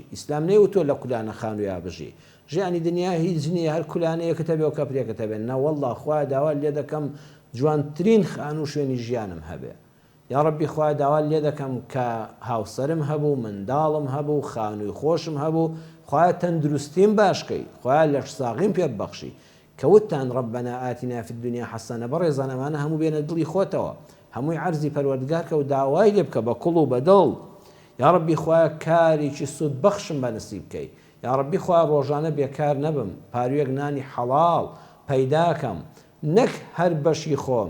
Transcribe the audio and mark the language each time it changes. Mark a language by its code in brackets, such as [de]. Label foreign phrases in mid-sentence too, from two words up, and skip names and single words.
[ckb] ئیسلام نەیوتۆ لە کولانە خانوویا بژی. ژیانی دنیا هیچ نییە، هەر کولانەیەکە بێ و کەپرێکە بێن. نە وەڵڵا خوایە داوا لێ دەکەم جوانترین خانوو شوێنی ژیانم هەبێ. [ar] یا ربی [ckb] خوایە داوا لێ دەکەم کە هاوسەرم هەبوو، منداڵم هەبوو، خانووی خۆشم هەبوو، خوایە تەندروستیم باشکەی، خوایە لەش ساغیم پێبەخشی. کەوتتان [ar] ربنا آتنا في الدنيا حسنة. [ckb] بەڕێزان ئەمانە هەموو بێنە دڵی خۆتەوە، هەمووی عەرزی پەروەردگار کە و داوای لێ بکە بە کوڵ و بەدڵ. [ar] یا ربی [ckb] خوایە کارێکی سود بەخشم بە نسیب بکەی. [ar] یا ربی [ckb] خوایە ڕۆژانە بێکار نەبم، پارویەک نانی حەڵاڵ پەیداکەم، نەک هەر بەشی خۆم.